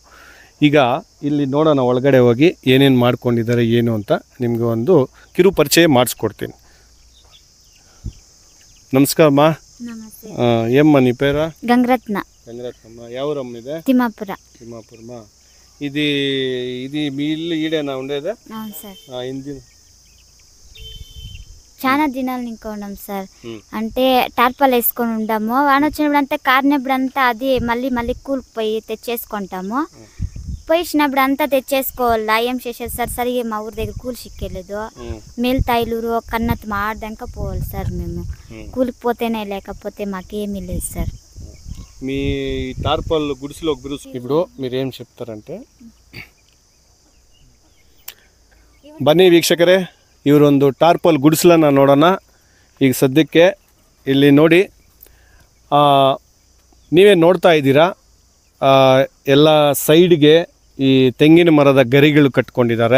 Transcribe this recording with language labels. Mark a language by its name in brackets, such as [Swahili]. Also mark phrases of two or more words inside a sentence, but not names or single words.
[Kannada] ಈಗ ಇಲ್ಲಿ ನೋಡೋಣ, ಒಳಗಡೆ ಹೋಗಿ ಏನೇನು ಮಾಡ್ಕೊಂಡಿದ್ದಾರೆ ಏನು ಅಂತ ನಿಮಗೆ ಒಂದು ಕಿರು ಪರಿಚಯ ಮಾಡಿಸ್ಕೊಡ್ತೀನಿ. [Telugu] నమస్కారమ్మ. ఏమ్మా నీ పేరు? [Kannada] ಗಂಗರತ್ನಮ್ಮ. ಯಾವೂರಮ್ಮ ಇದೆ? ತಿಮ್ಮಾಪುರಮ್ಮ. [Telugu] ఇది మీ ఇల్లు ఈడేనా ఉండేదా? అవును సార్. ఇంది చాలా దినాలు ఇంకా ఉన్నాం సార్. అంటే టార్పాల్ వేసుకొని ఉంటాము. వాన వచ్చినప్పుడు అంతా కారినప్పుడు అంతా అది మళ్ళీ కూలిపోయి తెచ్చేసుకుంటాము. పోయినప్పుడు అంతా తెచ్చేసుకోవాలా. ఏం చేసేది సార్, సరిగా మా ఊరి దగ్గర కూలి సిక్కలేదు. మేల్తాయిలూరు కన్నత్ మాడదాక పోవాలి సార్. మేము కూలికి పోతేనే, లేకపోతే మాకేమీ లేదు సార్. మీ టార్పల్ గుడిసెలో ఇప్పుడు మీరేం చెప్తారంటే, [Kannada] ಬನ್ನಿ ವೀಕ್ಷಕರೇ, ಇವರೊಂದು ಟಾರ್ಪಲ್ ಗುಡಿಸಲನ್ನು ನೋಡೋಣ. ಈಗ ಸದ್ಯಕ್ಕೆ ಇಲ್ಲಿ ನೋಡಿ, ನೀವೇ ನೋಡ್ತಾ ಇದ್ದೀರಾ, ಎಲ್ಲ ಸೈಡ್ಗೆ ಈ ತೆಂಗಿನ ಮರದ ಗರಿಗಳು ಕಟ್ಕೊಂಡಿದ್ದಾರೆ.